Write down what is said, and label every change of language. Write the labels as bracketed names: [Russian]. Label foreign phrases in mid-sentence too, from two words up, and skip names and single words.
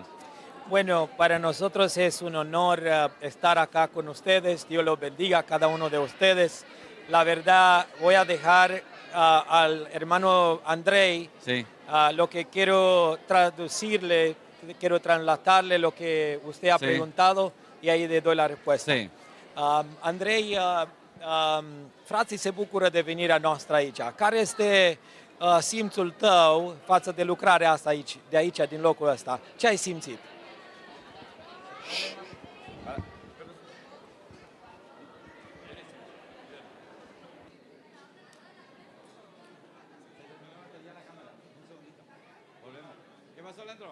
[Spanish] Bueno, para nosotros es un honor estar acá con ustedes. Dios los bendiga a cada uno de ustedes. La verdad, voy a dejar al hermano Andrei lo que quiero traducirle, quiero trasladarle lo que usted ha preguntado y ahí le doy la respuesta. [Romanian] Andrei, frații se bucură de venirea noastră aici. Care este simțul tău față de lucrarea asta aici, de aici, din locul ăsta? Ce ai simțit? [Spanish] ¿Qué pasó, Leandro?